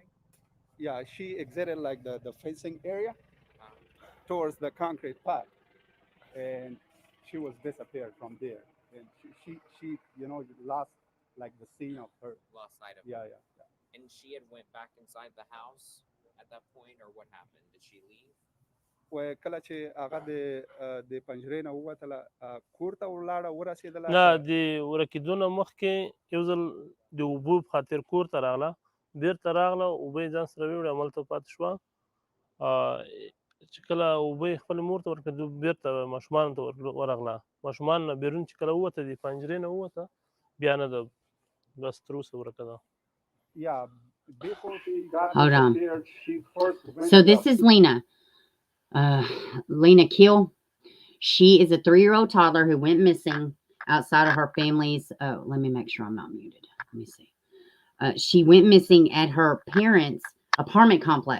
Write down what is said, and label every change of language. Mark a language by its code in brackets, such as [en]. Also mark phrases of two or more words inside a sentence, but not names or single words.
[en] Yeah, she exited like the fencing area towards the concrete path, and she was disappeared from there. And she lost like the scene of her. Lost sight of her. Yeah. And she had went back inside the house at that point, or what happened? Did she leave? [ps] وکله چې هغه د پنجرې نه ووتله کور ته ولاړه ورسېدله نه د ورکېدو نه مخکې یو ځل د اوبو په خاطر کور ته راغله بېرته راغله اوبه یې ځان سره ویوړې هملته پاتې شوه چې کله اوبه یې خپلې مور ته ورکړې بېرته ماشومانو ته ورغله ماشومان نه بیرون چې کله ووته د پنجرې نه ووته بیا نه ده بس تر اوسه ورکه ده. [en] Yeah, before she got Hold on. she first went so this is Lina. Lina Khil. She is a 3-year-old toddler who went missing outside of her family's. Let me make sure I'm not muted. Let me see. She went missing at her parents' apartment complex.